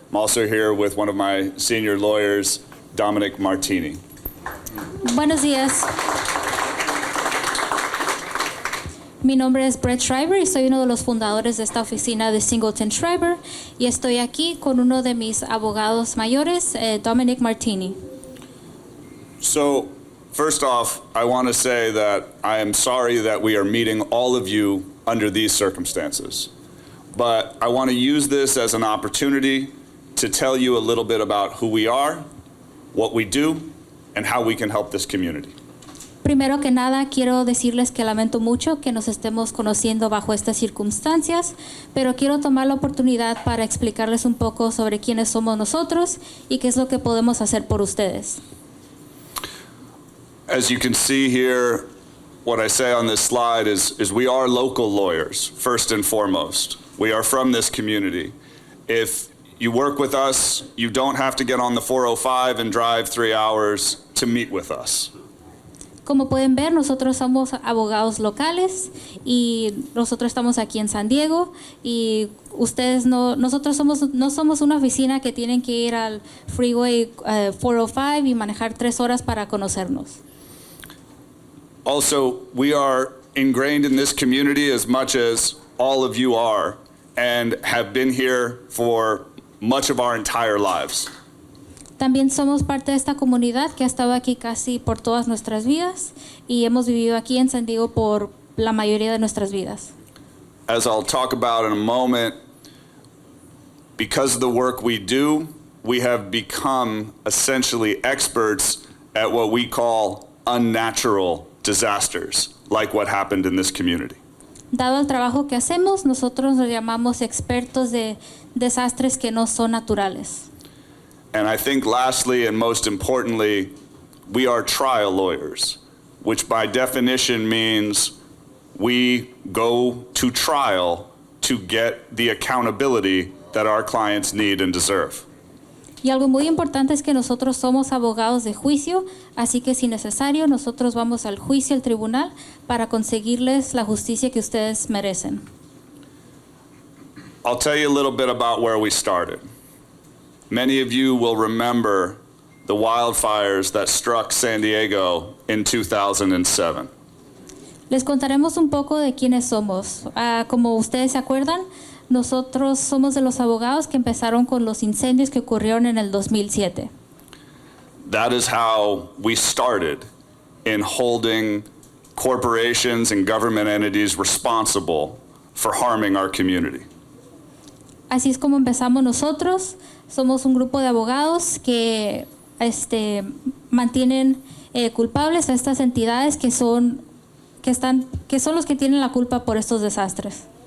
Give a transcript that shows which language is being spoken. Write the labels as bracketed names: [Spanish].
[English] I'm also here with one of my senior lawyers, Dominic Martini. [Spanish] Buenos días. Mi nombre es Brett Schreiber y soy uno de los fundadores de esta oficina de Singleton Schreiber, y estoy aquí con uno de mis abogados mayores, Dominic Martini. [English] So, first off, I want to say that I am sorry that we are meeting all of you under these circumstances. But I want to use this as an opportunity to tell you a little bit about who we are, what we do, and how we can help this community. [Spanish] Primero que nada, quiero decirles que lamento mucho que nos estemos conociendo bajo estas circunstancias, pero quiero tomar la oportunidad para explicarles un poco sobre quiénes somos nosotros y qué es lo que podemos hacer por ustedes. [English] As you can see here, what I say on this slide is we are local lawyers, first and foremost. We are from this community. If you work with us, you don't have to get on the 405 and drive 3 hours to meet with us. [Spanish] Como pueden ver, nosotros somos abogados locales y nosotros estamos aquí en San Diego, y nosotros no somos una oficina que tienen que ir al Freeway 405 y manejar 3 horas para conocernos. [English] Also, we are ingrained in this community as much as all of you are, and have been here for much of our entire lives. [Spanish] También somos parte de esta comunidad que ha estado aquí casi por todas nuestras vidas, y hemos vivido aquí en San Diego por la mayoría de nuestras vidas. [English] As I'll talk about in a moment, because of the work we do, we have become essentially experts at what we call unnatural disasters like what happened in this community. [Spanish] Dado el trabajo que hacemos, nosotros nos llamamos expertos de desastres que no son naturales. [English] And I think lastly and most importantly, we are trial lawyers, which by definition means we go to trial to get the accountability that our clients need and deserve. [Spanish] Y algo muy importante es que nosotros somos abogados de juicio, así que si necesario, nosotros vamos al juicio, al tribunal, para conseguirles la justicia que ustedes merecen. [English] I'll tell you a little bit about where we started. Many of you will remember the wildfires that struck San Diego in 2007. [Spanish] Les contaremos un poco de quiénes somos. Como ustedes se acuerdan, nosotros somos de los abogados que empezaron con los incendios que ocurrieron en el 2007. [English] That is how we started in holding corporations and government entities responsible for harming our community. [Spanish] Así es como empezamos nosotros. Somos un grupo de abogados que mantienen culpables a estas entidades que son los que tienen la culpa por estos desastres.